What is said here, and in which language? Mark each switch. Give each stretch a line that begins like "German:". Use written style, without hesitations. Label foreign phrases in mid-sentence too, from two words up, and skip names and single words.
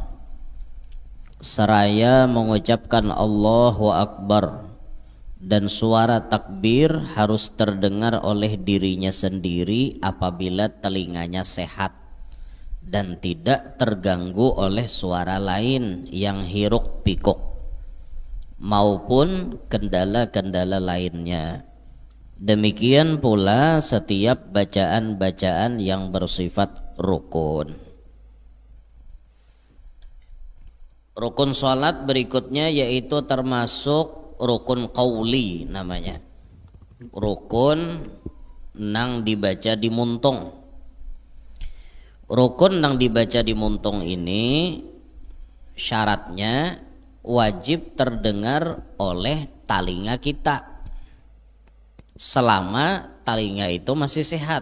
Indonesian: seraya mengucapkan
Arabic: الله أكبر,
Indonesian: dan suara takbir harus terdengar oleh dirinya sendiri apabila telinganya sehat dan tidak terganggu oleh suara lain yang hiruk pikuk maupun kendala-kendala lainnya. Demikian pula setiap bacaan-bacaan yang bersifat rukun. Rukun salat berikutnya yaitu termasuk rukun qauli namanya.
Banjar: Rukun nang dibaca di muntung. Rukun nang dibaca di muntung
Indonesian: ini syaratnya wajib terdengar oleh talinga kita selama talinga itu masih sehat.